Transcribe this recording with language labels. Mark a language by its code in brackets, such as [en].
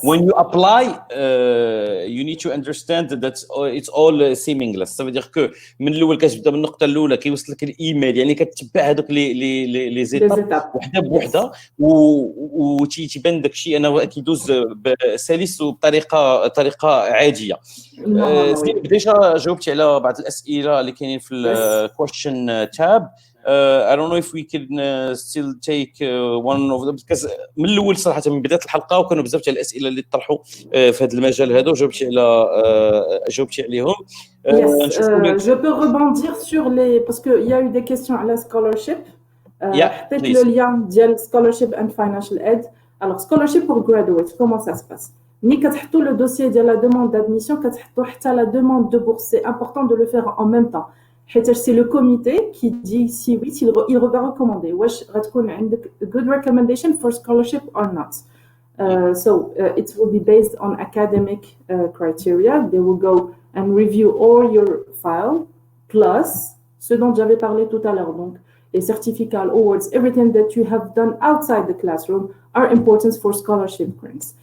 [en] When you apply, you need to understand that it's all seamless. [fr] Ça veut dire que [ar] من الأول كتبدا من النقطة الأولى كيوصلك الإيميل، يعني كتتبع هذوك لي زيتاب وحده بوحده وتيبان داك الشيء أنه كيدوز بسلس وبطريقة عادية. ديجا جاوبتي على بعض الأسئلة اللي كاينين في [en] question tab. I don't know if we can still take one of them because [ar] من الأول صراحة من بداية الحلقة وكانوا بزاف تاع الأسئلة اللي طرحوا في هذا المجال هذا وجاوبتي عليهم. [fr] Je peux rebondir sur les parce que il y a eu des questions à la scholarship. [ar] حطيت [fr] le lien [en] ديال scholarship and financial aid. [fr] Alors scholarship pour graduates, comment ça se passe? Ni [ar] كتحطوا [fr] le dossier de la demande d'admission, كتحطوا حتى la demande de bourse. C'est important de le faire en même temps. C'est le comité qui dit si oui, il va recommander. [ar] واش غتكون عندك [en] a good recommendation for scholarship or not. So it will be based on academic criteria. They will go and review all your file [fr] plus ce dont j'avais parlé tout à l'heure. Donc les certificats, [en] awards, everything that you have done outside the classroom are important for scholarship grants.